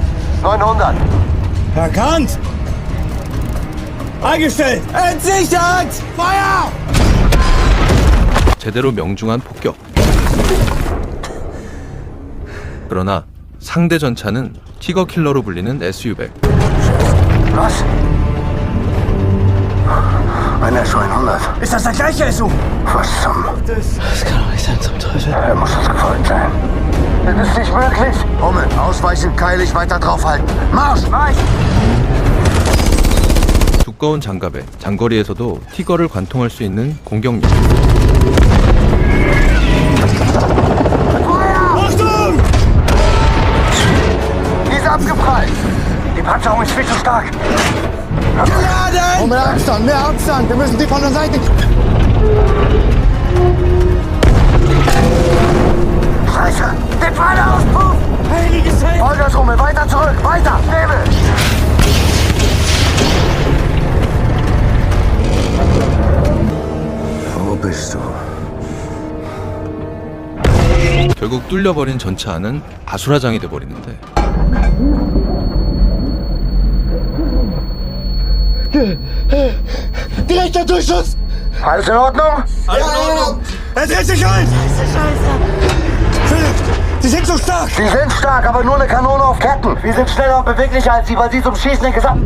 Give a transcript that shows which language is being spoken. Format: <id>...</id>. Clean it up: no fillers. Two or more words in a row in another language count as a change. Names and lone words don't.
<de>900. Erkannt! eingestellt! Entsichert! Feuer!</de> <ko>제대로 명중한 폭격. 그러나 상대 전차는 티거 킬러로 불리는 SU-100.</ko> <de>Was? Ein SU-100. Ist das der gleiche SU? Was zum... Das kann doch nicht sein, zum Teufel. Er muss uns gefolgt sein. Das ist nicht möglich. Hummel, ausweichen, keilig, weiter draufhalten. Marsch! Marsch!</de> <ko>두꺼운 장갑에 장거리에서도 티거를 관통할 수 있는 공격력.</ko> <de>Achtung! Die ist abgeprallt. Die Panzerung ist viel zu stark. Geladen! Oh, mehr Abstand, mehr Abstand. Wir müssen die von der Seite... Scheiße! Den Pfeilerauspuff! Heiliges Heil! Vollgas, Hummel, weiter zurück! Weiter! Nebel! Wo bist du?</de> <ko>결국 뚫려버린 전차 안은 아수라장이 돼버리는데</ko> <de>Direkter Durchschuss! Alles in Ordnung? Er dreht sich ein! Philipp, Sie sind so stark! Sie sind stark, aber nur eine Kanone auf Ketten. Wir sind schneller und beweglicher als Sie, weil Sie zum Schießen den gesamten</de>